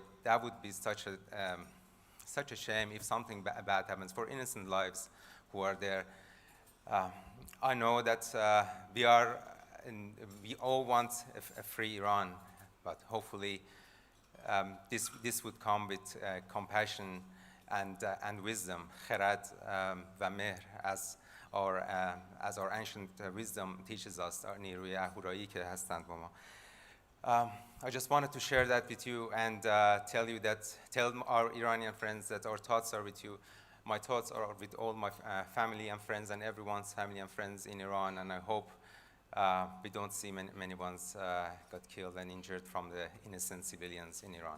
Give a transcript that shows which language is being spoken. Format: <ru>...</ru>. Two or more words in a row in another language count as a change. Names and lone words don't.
<en>That would be such a shame if something bad happens for innocent lives who are there. I know that we all want a free Iran, but hopefully this would come with compassion and wisdom,</en> <fa>خرد و مهر,</fa> <en>as our ancient wisdom teaches us,</en> <fa>نیروی اهورایی که هستند با ما.</fa> <en>I just wanted to share that with you and tell our Iranian friends that our thoughts are with you. My thoughts are with all my family and friends and everyone's family and friends in Iran, and I hope we don't see many ones got killed and injured from the innocent civilians in Iran.</en>